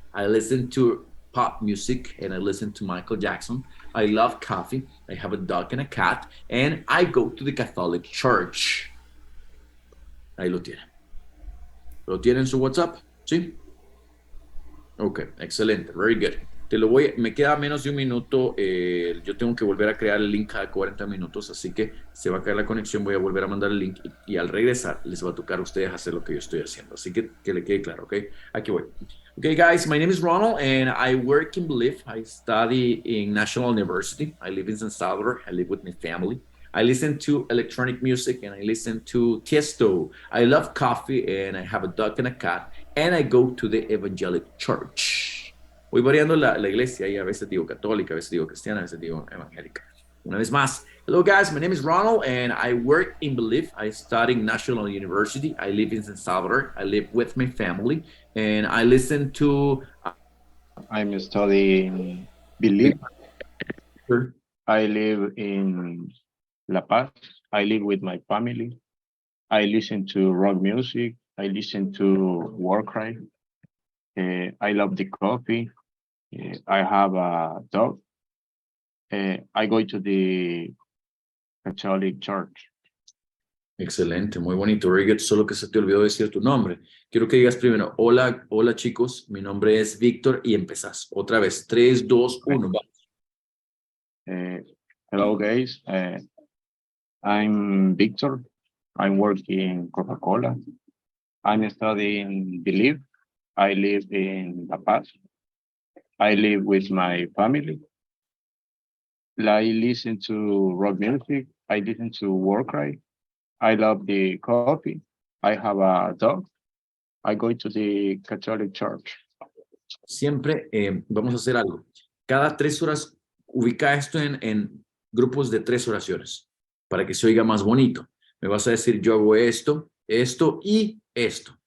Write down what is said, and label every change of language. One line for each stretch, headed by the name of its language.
English: I listen to pop music and I listen to Michael Jackson. I love coffee. I have a dog and a cat and I go to the Catholic Church.
Spanish: Ahí lo tienen. ¿Lo tienen en su WhatsApp? ¿Sí? Ok, excelente.
English: Very good.
Spanish: Me queda menos de un minuto. Yo tengo que volver a crear el link cada 40 minutos, así que se va a caer la conexión. Voy a volver a mandar el link y al regresar les va a tocar a ustedes hacer lo que yo estoy haciendo. Así que le quede claro, ¿ok? Aquí voy.
English: Okay, guys, my name is Ronald and I work in Belief. I study in National University. I live in San Salvador. I live with my family. I listen to electronic music and I listen to Tiesto. I love coffee and I have a dog and a cat and I go to the Evangelic Church.
Spanish: Voy variando la iglesia y a veces digo católica, a veces digo cristiana, a veces digo evangélica. Una vez más.
English: Hello guys, my name is Ronald and I work in Belief. I study in National University. I live in San Salvador. I live with my family and I listen to... I'm studying Belief. I live in La Paz. I live with my family. I listen to rock music. I listen to war cry. I love the coffee. I have a dog. I go to the Catholic Church.
Spanish: Excelente, muy bonito.
English: Very good.
Spanish: Solo que se te olvidó decir tu nombre. Quiero que digas primero, hola chicos, mi nombre es Víctor y empezás. Otra vez, 3, 2, 1, vamos.
English: Hello guys, I'm Victor. I'm working in Coca-Cola. I'm studying Belief. I live in La Paz. I live with my family. I listen to rock music. I listen to war cry. I love the coffee. I have a dog. I go to the Catholic Church.
Spanish: Siempre vamos a hacer algo. Cada 3 horas, ubica esto en grupos de 3 oraciones para que se oiga más bonito. Me vas a decir, yo hago esto, esto y esto.